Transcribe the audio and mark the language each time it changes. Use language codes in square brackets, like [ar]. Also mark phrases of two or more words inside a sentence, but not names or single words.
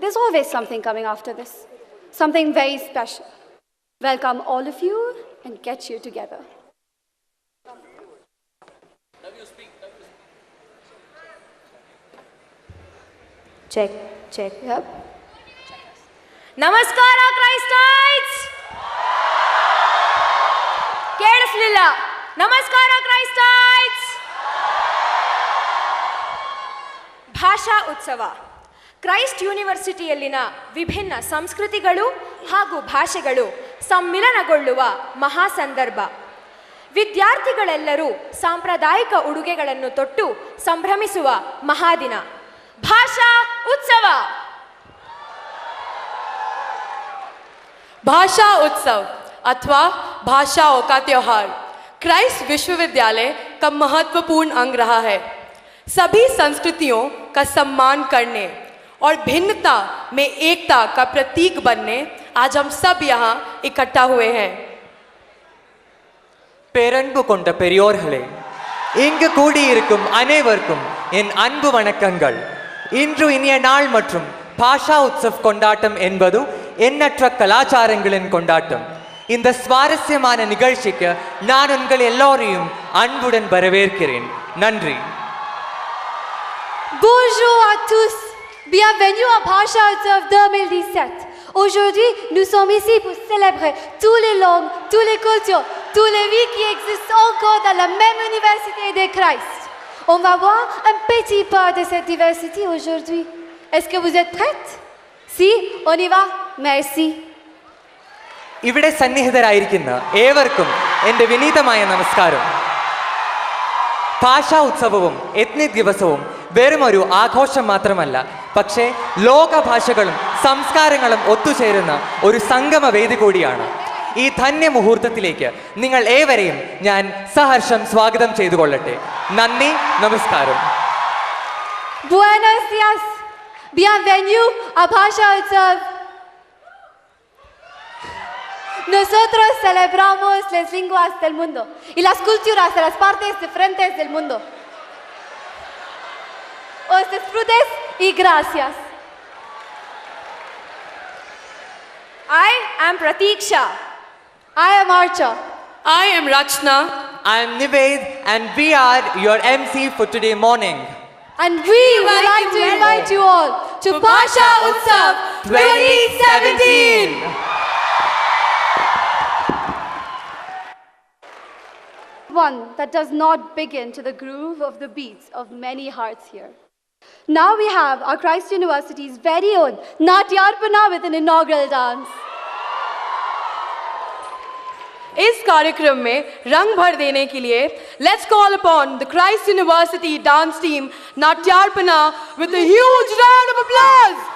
[en] There's always something coming after this. Something very special. Welcome all of you and get you together. Check, check. Yep. [kn] ನಮಸ್ಕಾರ ಕ್ರೈಸ್ಟೈಟ್ಸ್ ಕೇಳಿಸ್ಲಿಲ್ಲ ನಮಸ್ಕಾರ ಕ್ರೈಸ್ಟೈಟ್ಸ್ ಭಾಷಾ ಉತ್ಸವ ಕ್ರೈಸ್ಟ್ ಯೂನಿವರ್ಸಿಟಿಯಲ್ಲಿನ ವಿಭಿನ್ನ ಸಂಸ್ಕೃತಿಗಳು ಹಾಗೂ ಭಾಷೆಗಳು ಸಮ್ಮಿಲನಗೊಳ್ಳುವ ಮಹಾ ಸಂದರ್ಭ. ವಿದ್ಯಾರ್ಥಿಗಳೆಲ್ಲರೂ ಸಾಂಪ್ರದಾಯಿಕ ಉಡುಗೆಗಳನ್ನು ತೊಟ್ಟು ಸಂಭ್ರಮಿಸುವ ಮಹಾದಿನ ಭಾಷಾ ಉತ್ಸವ. [hi] भाषा उत्सव अथवा भाषाओं का त्योहार क्राइस्ट विश्वविद्यालय का महत्वपूर्ण अंग रहा है. सभी संस्कृतियों का सम्मान करने और भिन्नता में एकता का प्रतीक बनने आज हम सब यहाँ इकट्ठा हुए हैं. [ta] பேரன்பு கொண்ட பெரியோர்களே, இங்கு கூடியிருக்கும் அனைவருக்கும் என் அன்பு வணக்கங்கள். இன்று இனிய நாள் மற்றும் பாஷா உற்சவ் கொண்டாட்டம் என்பது எண்ணற்ற கலாச்சாரங்களின் கொண்டாட்டம். இந்த சுவாரஸ்யமான நிகழ்ச்சிக்கு நான் உங்கள் எல்லோரையும் அன்புடன் வரவேற்கிறேன். நன்றி. [fr] Bonjour à tous, bienvenue à Bhasha Utsav 2017. Aujourd'hui, nous sommes ici pour célébrer toutes les langues, toutes les cultures, toutes les vies qui existent encore dans la même université de Christ. On va voir un petit peu de cette diversité aujourd'hui. Est-ce que vous êtes prêtes? Si, on y va. Merci. [ml] ഇവിടെ സന്നിഹിതരായിരിക്കുന്ന ഏവർക്കും എൻ്റെ വിനീതമായ നമസ്കാരം. ഭാഷാ ഉത്സവവും എത്നിക് ദിവസവും വെറും ഒരു ആഘോഷം മാത്രമല്ല, പക്ഷേ ലോക ഭാഷകളും സംസ്കാരങ്ങളും ഒത്തുചേരുന്ന ഒരു സംഗമ വേദി കൂടിയാണ്. ഈ ധന്യ മുഹൂർത്തത്തിലേക്ക് നിങ്ങൾ ഏവരെയും ഞാൻ സഹർഷം സ്വാഗതം ചെയ്തു കൊള്ളട്ടെ. നന്ദി, നമസ്കാരം. [es] Buenos días. [fr] Bienvenue à [es] Bhasha Utsav. Nosotros celebramos las lenguas del mundo y las culturas de las partes diferentes del mundo. Os disfrutes y gracias. [en] I am Pratiksha. I am Archa. I am Rachna. I am Nived and we are your MC for today morning. And we would like to invite you all to Bhasha Utsav 2017. One that does not begin to the groove of the beats of many hearts here. Now we have our Christ University's very own Natyarpana with an inaugural dance. [hi] इस कार्यक्रम में रंग भर देने के लिए [en] Let's call upon the Christ University dance team Natyarpana with a huge round of applause.